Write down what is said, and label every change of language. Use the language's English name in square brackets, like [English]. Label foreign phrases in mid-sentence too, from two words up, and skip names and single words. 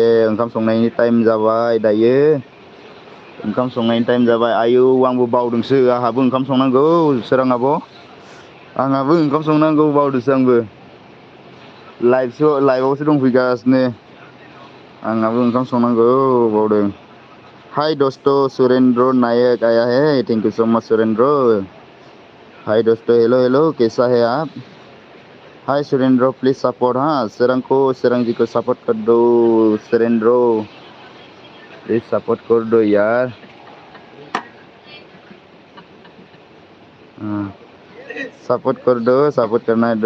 [Bodo] ओंखाम संनायनि टाइम जाबाय दायो। ओंखाम संनायनि टाइम जाबाय। आयौ आंबो बावदोंसो आंहाबो ओंखाम संनांगौ सोरां आब'। आंहाबो ओंखाम संनांगौ बावदोंसो आंबो। लाइभआवसो दंफैगासिनो। आंहाबो ओंखाम संनांगौ बावदों। [Hindi] हाय दस्त सुरेन्द्र नायक आया है। [English] thank you so much सुरेन्द्र। [Hindi] हाय दोस्तों हेलो कैसा है आप? हाय सुरेंद्र [English] please support. [Hindi] सोरां जी को सपोर्ट कर दो सुरेंद्र। प्लीज सपोर्ट कर दो यार। सपोर्ट कर दो। सपोर्ट करना है दो।